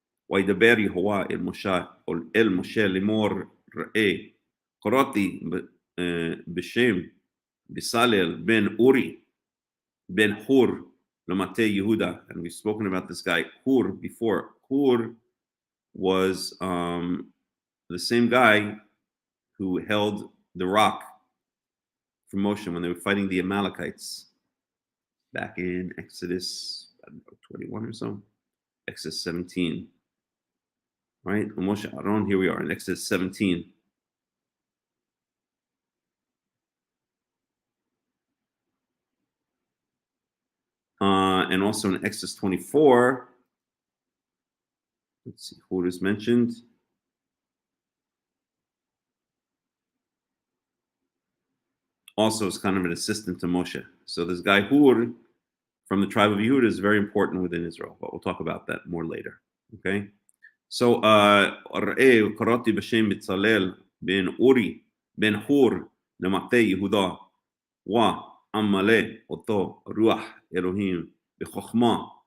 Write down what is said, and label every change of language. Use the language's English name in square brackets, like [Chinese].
[Hebrew] וידבר יהוה אל משה לאמור ראה קראתי בשם בסלאל בן אורי בן חור למטה יהודה, [English] and we've spoken about this guy Hur before. Hur was the same guy who held the rock for Moshe when they were fighting the Amalekites back in Exodus 21 or so, Exodus 17. Right? Moshe Aaron, here we are in Exodus 17. And also in Exodus 24, let's see who is mentioned. Also is kind of an assistant to Moshe. So this guy Hur from the tribe of Yehuda is very important within Israel, but we'll talk about that more later. Okay? [Hebrew] So, ראה קראתי בשם בצלאל בן אורי בן חור למטה יהודה ועמלא אותו רוח אלוהים בחוכמה